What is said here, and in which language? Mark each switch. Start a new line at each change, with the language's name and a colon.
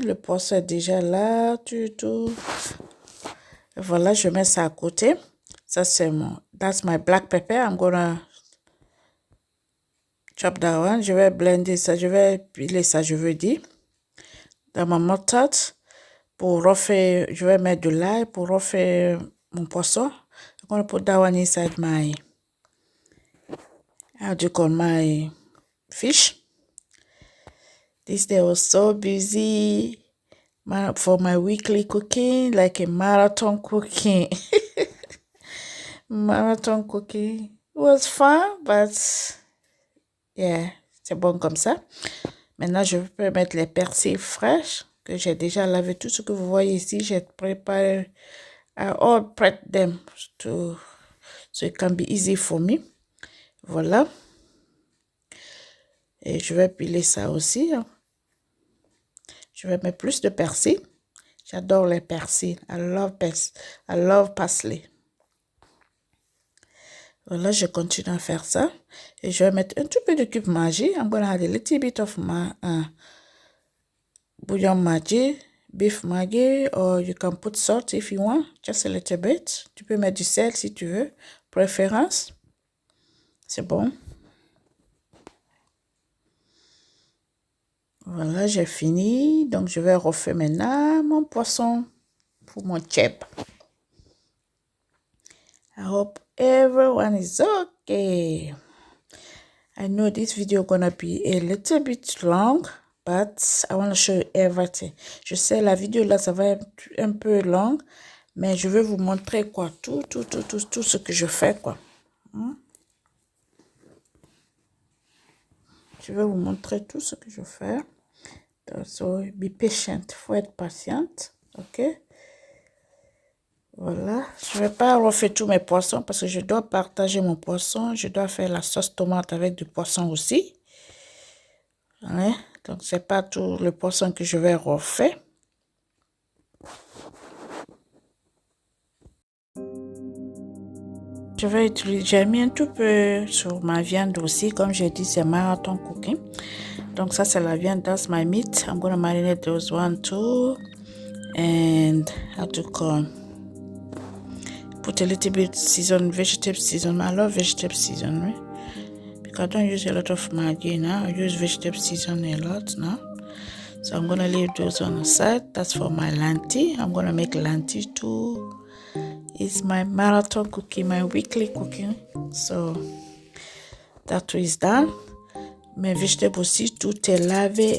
French: Le poisson est déjà là. Tout. Voilà, je mets ça à côté. Ça, c'est
English: that's my black pepper. I'm gonna chop that one.
French: Je vais blender ça. Je vais piler ça, je veux dire. Dans ma mortarde. Pour refaire, je vais mettre de l'ail pour refaire mon poisson.
English: I'm gonna put that one inside my, how do you call my fish? This day was so busy for my weekly cooking, like a marathon cooking. Marathon cooking. It was fun, but yeah,
French: c'est bon comme ça. Maintenant, je peux mettre les persils fraîches que j'ai déjà lavé. Tout ce que vous voyez ici, j'ai préparé.
English: I all prep them so it can be easy for me.
French: Voilà. Et je vais piler ça aussi. Je vais mettre plus de persil. J'adore les persils.
English: I love parsley.
French: Voilà, je continue à faire ça. Et je vais mettre un tout peu de cube Maggi. I'm going to add a little bit of bouillon Maggi, beef Maggi, or you can put salt if you want, just a little bit. Tu peux mettre du sel si tu veux, préférence. C'est bon. Voilà, j'ai fini. Donc, je vais refaire maintenant mon poisson pour mon chip.
English: I hope everyone is okay. I know this video gonna be a little bit long, but I want to show you everything.
French: Je sais, la vidéo là, ça va être un peu long, mais je vais vous montrer quoi, tout ce que je fais, quoi. Je vais vous montrer tout ce que je fais.
English: So, be patient.
French: Faut être patiente, ok? Voilà, je vais pas refaire tous mes poissons parce que je dois partager mon poisson. Je dois faire la sauce tomate avec du poisson aussi. Ouais, donc c'est pas tout le poisson que je vais refaire. Je vais utiliser, j'ai mis un tout peu sur ma viande aussi, comme j'ai dit, c'est marathon cooking. Donc ça c'est la viande,
English: that's my meat. I'm gonna marinate those one too, and how to call. Put a little bit vegetable season. I love vegetable season, right? Because I don't use a lot of Maggi now. I use vegetable season a lot now. So I'm gonna leave those on the side. That's for my lentil. I'm gonna make lentil too. It's my marathon cooking, my weekly cooking. So that is done.
French: Mes vegetables aussi, tout est lavé.